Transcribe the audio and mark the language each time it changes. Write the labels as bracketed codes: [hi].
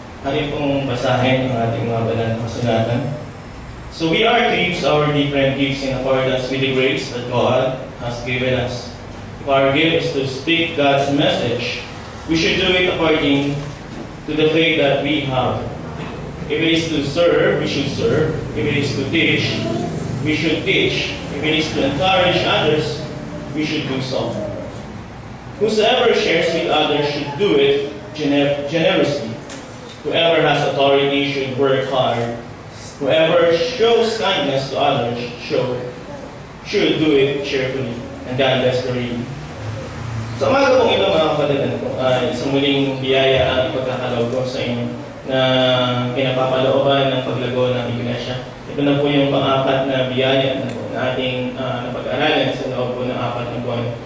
[tl] Ating pong basahin ang ating mga banal na kasulatan. [en] So we are to use our different gifts in accordance with the grace that God has given us. If our gift is to speak God's message, we should do it according to the faith that we have. If it is to serve, we should serve. If it is to teach, we should teach. If it is to encourage others, we should do so. Whosoever shares with others should do it generously. Whoever has authority should work hard. Whoever shows kindness to others should do it cheerfully. And God bless the reading. [tl] Sa umaga pong ito mga kapatid, isang muling biyaya ang ipagkakaloob ko sa inyo na kinapapalooban ng paglago ng iglesia. Ito na po yung pang-apat na biyaya na ating napag-aralan sa loob po ng 4 na buwan.